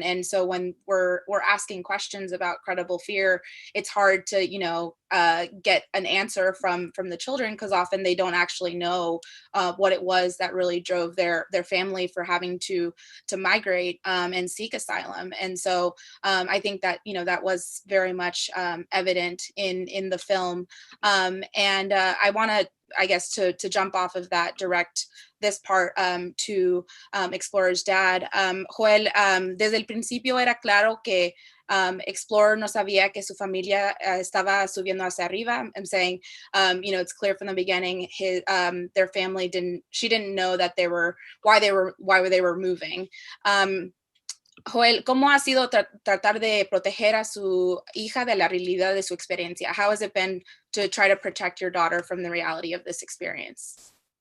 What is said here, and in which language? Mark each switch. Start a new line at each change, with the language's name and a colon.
English: And so when we're asking questions about credible fear, it's hard to, get an answer from the children, because often they don't actually know what it was that really drove their family for having to migrate and seek asylum. And so I think that that was very much evident in the film. And I want to, I guess, to jump off of that, direct this part to Explorer's dad.
Spanish: Joel, desde el principio era claro que Explorer no sabía que su familia estaba subiendo hacia arriba.
English: I'm saying, it's clear from the beginning, their family she didn't know that why they were moving.
Spanish: Joel, ¿cómo ha sido tratar de proteger a su hija de la realidad de su experiencia?
English: How has it been to try to protect your daughter from the reality of this experience?